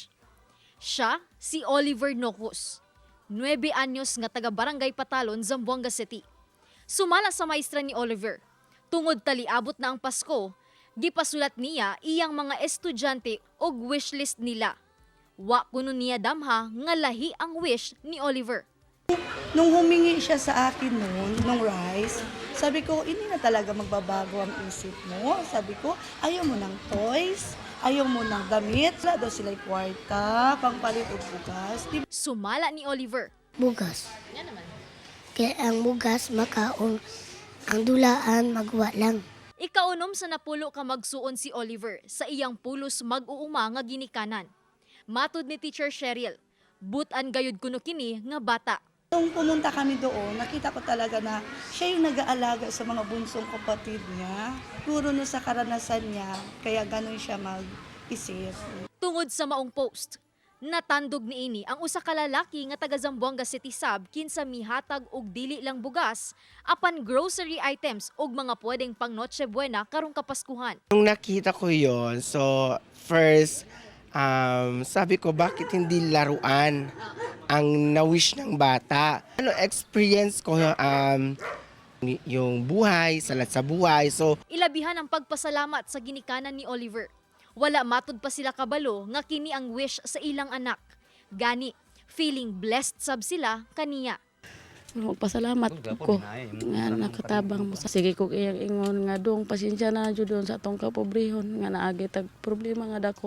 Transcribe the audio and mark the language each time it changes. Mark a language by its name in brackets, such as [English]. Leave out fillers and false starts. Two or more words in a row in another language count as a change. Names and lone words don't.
[Cebuano] Siya si Oliver Nocos, 9 anyos nga taga Barangay Patalon, Zamboanga City. Sumala sa maestra ni Oliver. Tungod taliabot na ang Pasko, gipasulat niya iyang mga estudyante og wishlist nila. Wa kuno niya damha nga lahi ang wish ni Oliver. [Filipino] Nung humingi siya sa akin nung rice, sabi ko, hindi na talaga magbabago ang isip mo. Sabi ko, ayaw mo ng toys, ayaw mo ng damit. [Cebuano] Wala daw sila'y kwarta, pangpalit o bugas. Sumala ni Oliver. Bugas. Yan naman. Kaya ang bugas makaon. Ang dulaan, magwa lang. Ikaunom sa napulo ka magsuon si Oliver sa iyang pulos mag-uuma nga ginikanan. Matud ni Teacher Cheryl, butan gayud kuno kini nga bata. [Filipino] Nung pumunta kami doon, nakita ko talaga na siya yung nag-aalaga sa mga bunsong kapatid niya. Puro na sa karanasan niya, kaya ganun siya mag-isip. [Cebuano] Tungod sa maong post, natandog niini ang usa ka lalaki nga taga Zamboanga City Sab kinsa mihatag og dili lang bugas apan [English] grocery items [Cebuano] ug mga pwedeng pang Noche Buena karong Kapaskuhan. [Filipino] Nung nakita ko yon, [English] so first [Filipino] sabi ko bakit hindi laruan ang na-wish ng bata. Ano experience ko yung buhay, salat sa buhay. [Cebuano] So ilabihan ang pagpasalamat sa ginikanan ni Oliver. Wala matud pa sila kabalo nga kini ang wish sa ilang anak. Gani, [English] feeling blessed [Cebuano] sab sila kaniya. Magpasalamat ko nga nakatabang mo. Sige ko iyang ingon nga dong pasensya na jud sa atong kapobrehon nga naagi tag problema nga dako.